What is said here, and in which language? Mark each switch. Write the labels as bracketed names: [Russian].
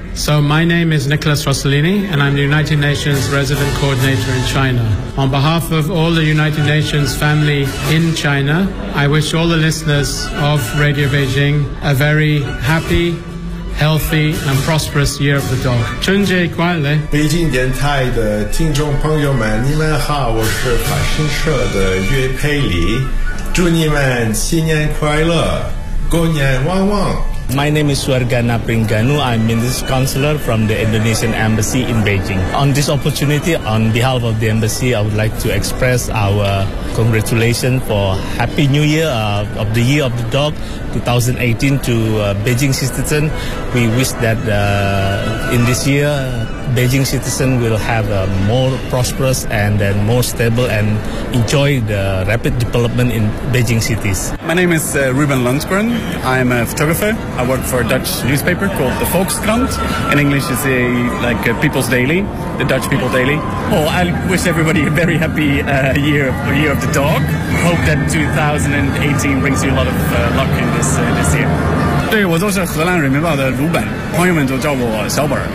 [English] So my name is Nicholas Rossellini, and I'm the United Nations Resident Coordinator in China. On behalf of all the United Nations family in China, I wish all the listeners of Radio Beijing a very happy, healthy, and prosperous Year of the Dog. [Chinese] 春节快乐！北京电台的听众朋友们，你们好，我是法新社的岳佩里，祝你们新年快乐，过年旺旺。 [English] My name is Suargana Pringanu. I'm Minister Counselor from the Indonesian Embassy in Beijing. On this opportunity, on behalf of the Embassy, I would like to express our congratulations for Happy New Year of the Year of the Dog 2018 to Beijing citizens. We wish that in this year, Beijing citizens will have a more prosperous and then more stable and enjoy the rapid development in Beijing cities. My name is Ruben Lundgren. I'm a photographer. I work for a Dutch newspaper called the Volkskrant. In English, it's a People's Daily, the Dutch People Daily. Oh, I wish everybody a very happy year of the dog. Hope that 2018 brings you a lot of luck in this year. [Chinese] 对，我就是荷兰人民日报的鲁本，朋友们都叫我小本。